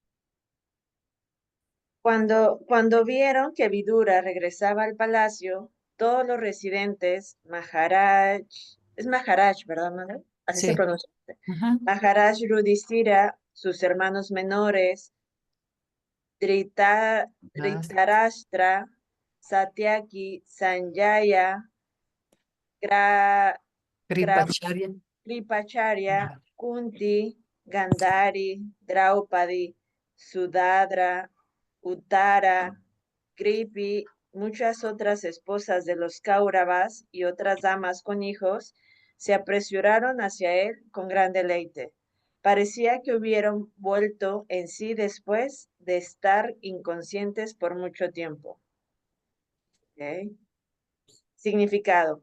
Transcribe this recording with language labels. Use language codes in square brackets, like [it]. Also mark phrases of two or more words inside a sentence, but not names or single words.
[es] Cuando vieron que Vidura regresaba al palacio, todos los residentes, es Maharaj, ¿verdad, madre? Así se Sí. pronuncia. Ajá. Maharaj Yudhishthira, sus hermanos menores, Dhritarashtra, Satyaki, Sanjaya, Kripacharya. Kripacharya, Kunti, Gandhari, Draupadi, Sudadra, Uttara, Kripi, muchas otras esposas de los Kauravas y otras damas con hijos, se apresuraron hacia él con gran deleite. Parecía que hubieran vuelto en sí después de estar inconscientes por mucho tiempo. ¿Okay? Significado.